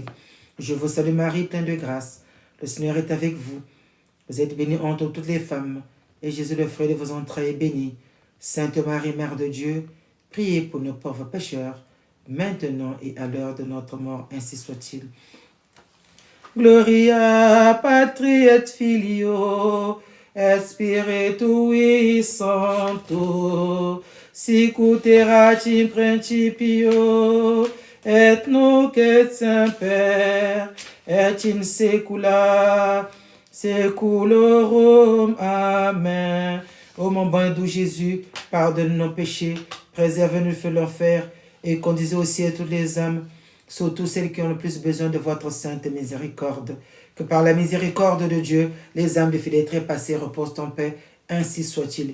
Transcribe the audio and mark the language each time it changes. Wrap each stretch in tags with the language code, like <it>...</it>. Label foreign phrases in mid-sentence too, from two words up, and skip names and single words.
<fr>Je vous salue Marie, pleine de grâce, le Seigneur est avec vous. Vous êtes bénie entre toutes les femmes, et Jésus, le fruit de vos entrailles, est béni. Sainte Marie, Mère de Dieu, priez pour nos pauvres pécheurs, maintenant et à l'heure de notre mort, ainsi soit-il.</fr> <la>Gloria Patri et Filio, et Spiritui Sancto, sic ut erat in principio, et nunc et semper, et in saecula saeculorum. Amen.</la> <fr>Ô mon bon et doux Jésus, pardonne nos péchés, préserve-nous du feu de l'enfer, et conduisez au ciel toutes les âmes, surtout celles qui ont le plus besoin de votre sainte miséricorde. Que par la miséricorde de Dieu, les âmes des fidèles trépassés reposent en paix, ainsi soit-il.</fr>